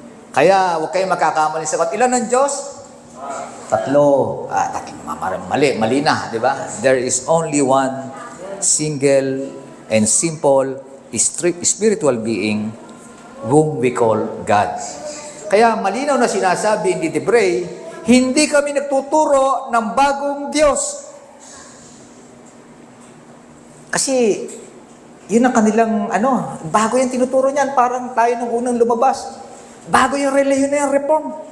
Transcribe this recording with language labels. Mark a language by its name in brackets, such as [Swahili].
[Filipino] Kaya huwag kayong magkakamali sa ilan ng Diyos? Tatlo. Mali na, di ba? [English] There is only one single and simple spiritual being whom we call God. [Filipino] Kaya malinaw na sinasabi ni Debray, hindi kami nagtuturo ng bagong Diyos. Kasi, yun ang kanilang, bago yung tinuturo niyan, parang tayo nung unang lumabas. Bago yung reliyon na yung reform.